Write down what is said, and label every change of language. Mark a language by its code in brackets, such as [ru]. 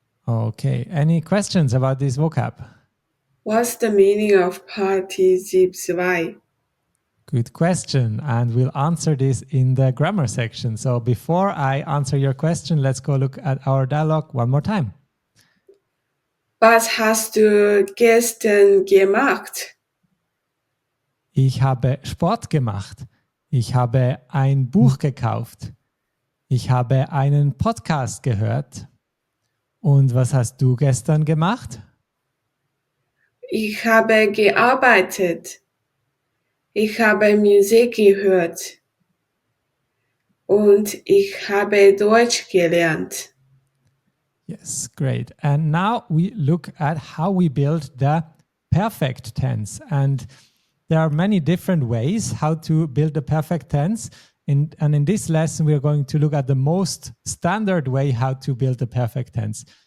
[en] Okay. Any questions about this vocab? What's the meaning of Partizip 2? Good question. And we'll answer this in the grammar section. So before I answer your question, let's go look at our dialogue one more time. [de] Was hast du gestern gemacht? Ich habe Sport gemacht. Ich habe ein Buch gekauft. Ich habe einen Podcast gehört. Und was hast du gestern gemacht? Ich habe gearbeitet. Ich habe Musik gehört. Und ich habe Deutsch gelernt. [en] Yes, great. And now we look at how we build the perfect tense. And there are many different ways how to build the perfect tense. And in this lesson, we are going to look at the most standard way how to build the perfect tense.